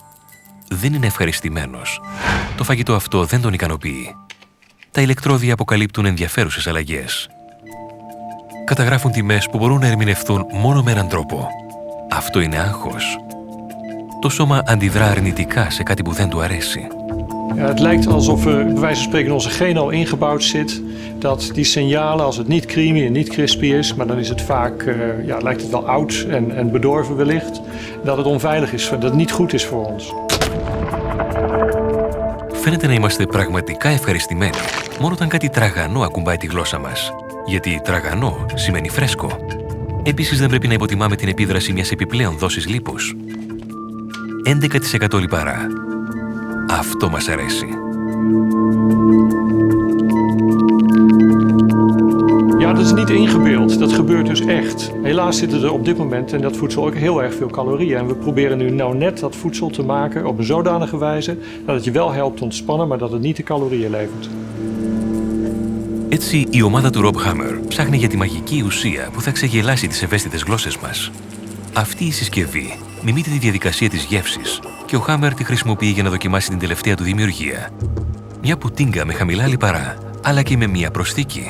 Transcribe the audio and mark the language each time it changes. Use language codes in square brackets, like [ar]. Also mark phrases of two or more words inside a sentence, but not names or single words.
[el] Δεν είναι ευχαριστημένος. Το φαγητό αυτό δεν τον ικανοποιεί. Τα ηλεκτρόδια αποκαλύπτουν ενδιαφέρουσες αλλαγές. Καταγράφουν τιμές που μπορούν να ερμηνευθούν μόνο με έναν τρόπο. Αυτό είναι άγχος. Το σώμα αντιδρά αρνητικά σε κάτι που δεν του αρέσει. [nl] Het lijkt alsof er bij wijze van spreken in onze genen al ingebouwd zit dat die signalen, als het niet creamy en niet crispy is, maar dan is het vaak, lijkt het wel oud en bedorven wellicht, dat het onveilig is, dat het niet goed is voor ons. [el] Φαίνεται να είμαστε πραγματικά ευχαριστημένοι μόνο όταν κάτι τραγανό ακουμπάει τη γλώσσα μας. Γιατί τραγανό σημαίνει φρέσκο. Επίσης δεν πρέπει να υποτιμάμε την επίδραση μιας επιπλέον δόσης λίπους. 11% λιπαρά. Αυτό μας αρέσει. [nl] Ja, dat is niet ingebeeld. Dat gebeurt dus echt. Helaas zitten er op dit moment in dat voedsel ook heel erg veel calorieën. En we proberen nu nou net dat voedsel te maken op een zodanige wijze dat het je wel helpt ontspannen, maar dat het niet de calorieën levert. [el] Έτσι, η ομάδα του Rob Hammer ψάχνει για τη μαγική ουσία που θα ξεγελάσει τις ευαίσθητες γλώσσες μας. Αυτή η συσκευή μιμείται τη διαδικασία της γεύσης και ο Hammer τη χρησιμοποιεί για να δοκιμάσει την τελευταία του δημιουργία. Μια πουτίνγκα με χαμηλά λιπαρά, αλλά και με μια προσθήκη.